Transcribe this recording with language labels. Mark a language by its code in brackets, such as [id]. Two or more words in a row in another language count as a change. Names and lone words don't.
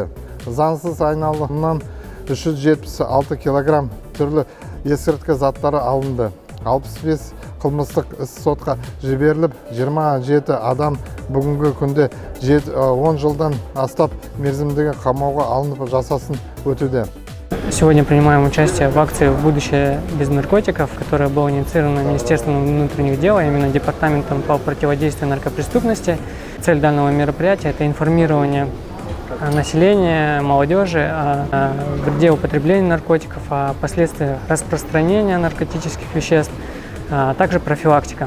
[kk] Заңсыз айналымнан 376 килограмм түрлі есірткі заттары алынды. 65 қылмыстық іс сотқа жіберіліп, 27 адам бүгінгі күнде 10 жылдан астап мерзімдегі қамауға алынып жазасын өтуде. [ru] Сегодня принимаем участие в акции «Будущее без наркотиков», которая была инициирована Министерством внутренних дел, а именно Департаментом по противодействию наркопреступности. Цель данного мероприятия – это информирование населения, молодежи о вреде употребления наркотиков, о последствиях распространения наркотических веществ, а также профилактика.